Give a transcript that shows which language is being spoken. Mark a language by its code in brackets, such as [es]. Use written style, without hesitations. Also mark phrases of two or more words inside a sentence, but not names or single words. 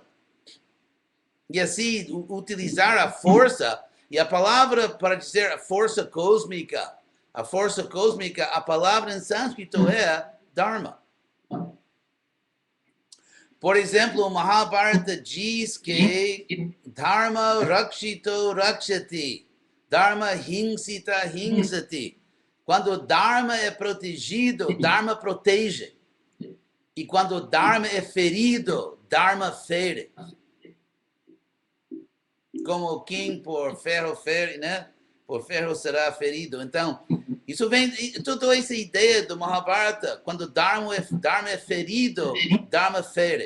[pt] E assim, utilizar a força, e a palavra para dizer a força cósmica, a palavra em sânscrito é Dharma. Por exemplo, o Mahabharata diz que [sa] धर्म रक्षितो रक्षति, धर्म हिंसित हिंसति. [pt] Quando o Dharma é protegido, Dharma protege. E quando o Dharma é ferido, Dharma fere. Como quem por ferro fere, né? Por ferro será ferido. Então, isso vem, toda essa ideia do Mahabharata, quando Dharma é ferido, Dharma fere.